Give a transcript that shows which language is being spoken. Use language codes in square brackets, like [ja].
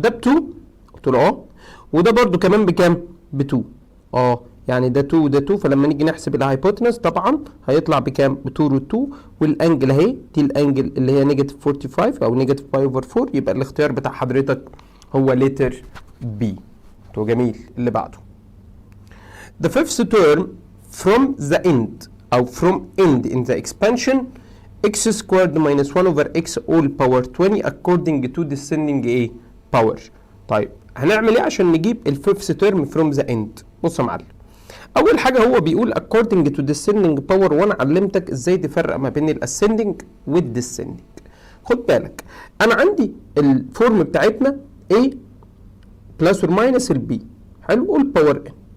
[ar] ده ب 2، قلت له وده برضه كمان بكام؟ ب 2. يعني ده 2 وده 2، فلما نيجي نحسب الهايبوتنس طبعا هيطلع بكام؟ ب 2 روت 2، والانجل اهي دي الانجل اللي هي نيجاتيف 45 او نيجاتيف باي اوفر 4. يبقى الاختيار بتاع حضرتك هو ليتر بي. تو جميل. اللي بعده [en] the fifth term from the end او from end in the expansion x squared minus 1 over x all power 20 according to descending power. [ar] طيب هنعمل ايه عشان نجيب الفيفث تيرم [en] from the end؟ [ar] بص يا معلم، اول حاجه هو بيقول [en] according to descending power، [ar] وانا علمتك ازاي تفرق ما بين الاسcending والديسندنج. خد بالك انا عندي الفورم بتاعتنا a بلس اور ماينس البي. حلو، قول باور n.